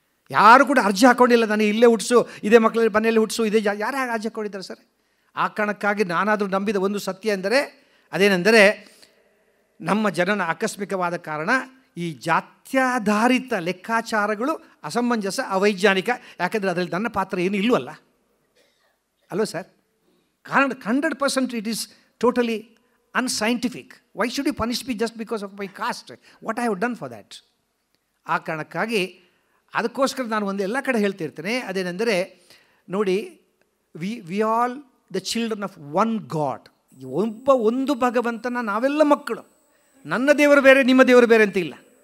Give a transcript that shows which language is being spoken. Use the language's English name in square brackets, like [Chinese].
[Kannada] ಯಾರು ಕೂಡ ಅರ್ಜಿ ಹಾಕ್ಕೊಂಡಿಲ್ಲ, ನನಗೆ ಇಲ್ಲೇ ಹುಟ್ಟಿಸು, ಇದೇ ಮಕ್ಕಳಲ್ಲಿ ಮನೆಯಲ್ಲಿ ಹುಟ್ಟಿಸು, ಇದೇ ಯಾರು ಅರ್ಜಿ ಹಾಕ್ಕೊಂಡಿದ್ದಾರೆ ಸರ್? ಆ ಕಾರಣಕ್ಕಾಗಿ ನಾನಾದರೂ ನಂಬಿದ ಒಂದು ಸತ್ಯ ಎಂದರೆ, ಅದೇನೆಂದರೆ ನಮ್ಮ ಜನನ ಆಕಸ್ಮಿಕವಾದ ಕಾರಣ ಈ ಜಾತ್ಯಾಧಾರಿತ ಲೆಕ್ಕಾಚಾರಗಳು ಅಸಮಂಜಸ, ಅವೈಜ್ಞಾನಿಕ. ಯಾಕೆಂದರೆ ಅದರಲ್ಲಿ ನನ್ನ ಪಾತ್ರ ಏನು ಇಲ್ವಲ್ಲ, ಅಲ್ವ sir? [English] 100% it is totally unscientific. Why should you punish me just because of my caste? What I have done for that? [Kannada] ಆ ಕಾರಣಕ್ಕಾಗಿ ಅದಕ್ಕೋಸ್ಕರ ನಾನು ಒಂದು ಎಲ್ಲ ಕಡೆ ಹೇಳ್ತಿರ್ತೇನೆ, ಅದೇನೆಂದರೆ ನೋಡಿ, [English] We all the children of one God. [Kannada] ಒಂದು ಭಗವಂತನ ನಾವೆಲ್ಲ ಮಕ್ಕಳು. ನನ್ನ ದೇವರು ಬೇರೆ, ನಿಮ್ಮ ದೇವರು ಬೇರೆ ಅಂತ ಇಲ್ಲ.